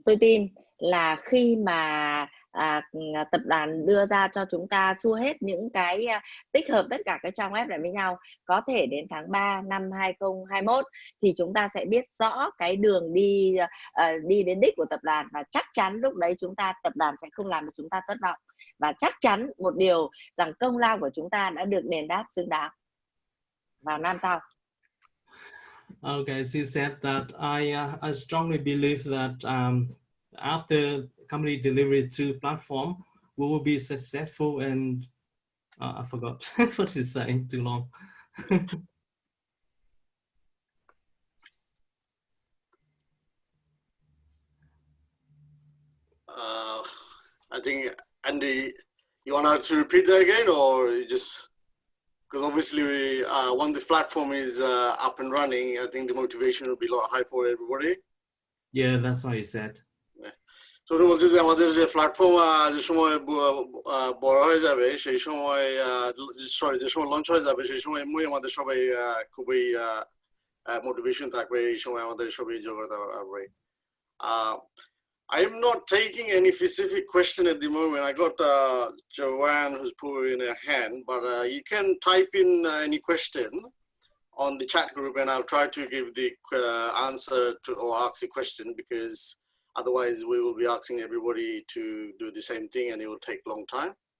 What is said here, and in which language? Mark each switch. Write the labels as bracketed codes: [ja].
[vi] Tôi tin là khi mà tập đoàn đưa ra cho chúng ta xua hết những cái tích hợp tất cả các trang web lại với nhau, có thể đến tháng 3 năm 2021 thì chúng ta sẽ biết rõ cái đường đi đi đến đích của tập đoàn, và chắc chắn lúc đấy tập đoàn sẽ không làm cho chúng ta thất vọng, và chắc chắn một điều rằng công lao của chúng ta đã được đền đáp xứng đáng vào năm sau. [en] Okay, she said that I strongly believe that after company delivery to platform, we will be successful and I forgot what she's saying too long. I think, Andy, you want to repeat that again, or you just, because obviously when the platform is up and running, I think the motivation will be a lot high for everybody. Yeah, that's what he said. [bn] So উনি বলছে যে আমাদের যে platform যে সময় বড় হয়ে যাবে সেই সময় সরি যে সময় লঞ্চ হয়ে যাবে সেই সময় এমনি আমাদের সবাই খুবই মোটিভেশন থাকবে, এই সময় আমাদের সবাই যোগ্যতা পাবে। [en] I'm not taking any specific question at the moment. I got Joanne who's putting her hand, but you can type in any question on the chat group and I'll try to give the answer to or ask the question, because otherwise we will be asking everybody to do the same thing and it will take a long time.